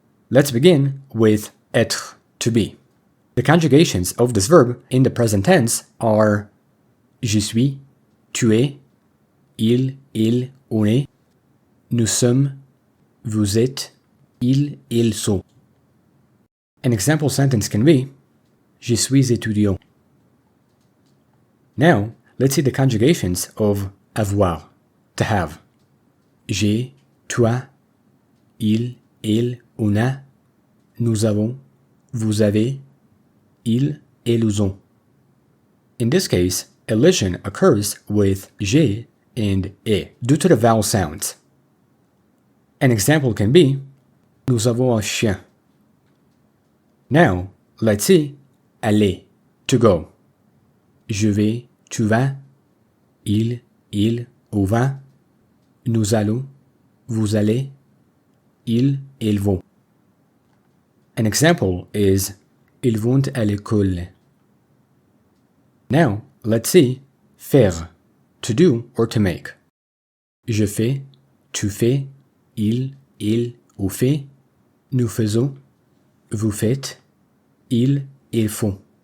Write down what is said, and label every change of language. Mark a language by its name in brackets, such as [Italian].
[English] Let's begin with être, to be. The conjugations of this verb in the present tense are [French] je suis, tu es, il, on est, nous sommes, vous êtes, ils sont. [English] An example sentence can be [French] je suis étudiant. [English] Now, let's see the conjugations of avoir, to have. [French] J'ai, toi, il, on a, nous avons, vous avez, ils ont. [English] In this case, elision occurs with j'ai and et due to the vowel sounds. An example can be [French] nous avons un chien. [English] Now, let's see aller, to go. [French] Je vais, tu vas, il, on va, nous allons, vous allez, ils vont. [English] An example is [French] ils vont à l'école. [English] Now, let's see faire, to do or to make. [French] Je fais, tu fais, il ou fait, nous faisons, vous faites, ils font.